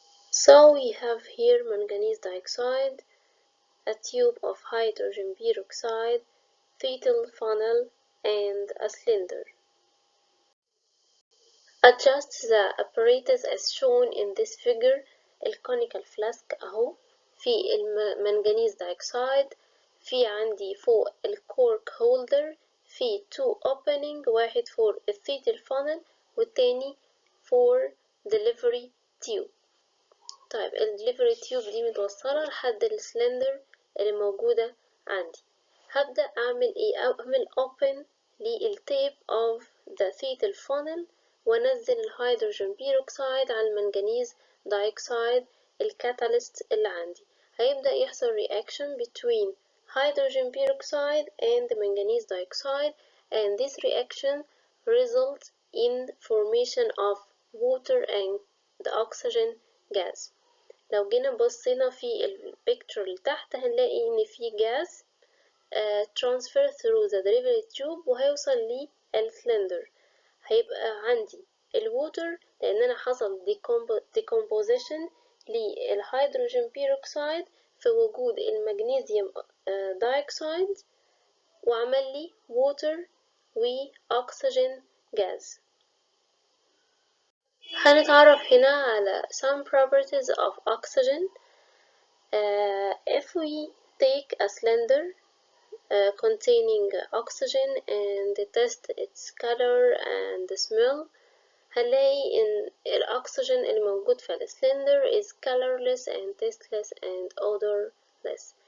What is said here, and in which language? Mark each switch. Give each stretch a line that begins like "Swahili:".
English: So we have here manganese dioxide, a tube of hydrogen peroxide, fetal funnel, and a cylinder. Adjust the apparatus as shown in this figure.
Arabic: الكونيكال فلاسك اهو في المنغنيز دايكسايد، في عندي فوق الكورك هولدر، في
English: two opening،
Arabic: واحد for الثيتل funnel والتاني
English: for delivery tube.
Arabic: طيب الدليفري تيوب دي متوصلة لحد السلندر اللي موجودة عندي. هبدأ أعمل إيه؟ أعمل open للتيب
English: of the fetal funnel
Arabic: وأنزل الهيدروجين بيروكسيد على المنغنيز دايكسايد الكاتاليست اللي عندي. هيبدأ يحصل
English: reaction between hydrogen peroxide and manganese dioxide, and this reaction results in formation of water and the oxygen gas.
Arabic: لو جينا بصينا في البيكتشر اللي تحت هنلاقي ان في جاز
English: transfer through the delivery tube
Arabic: وهيوصل للسلندر. هيبقى عندي الووتر لان انا حصل decomposition للهيدروجين بيروكسيد في وجود المغنيسيوم دايكسايد وعمل لي ووتر واكسجين جاز. هنتعرف هنا على
English: some properties of oxygen. If we take a cylinder containing oxygen and test its color and smell
Arabic: هنلاقي إن الأكسجين اللي موجود في السلندر
English: is colorless and tasteless and odorless.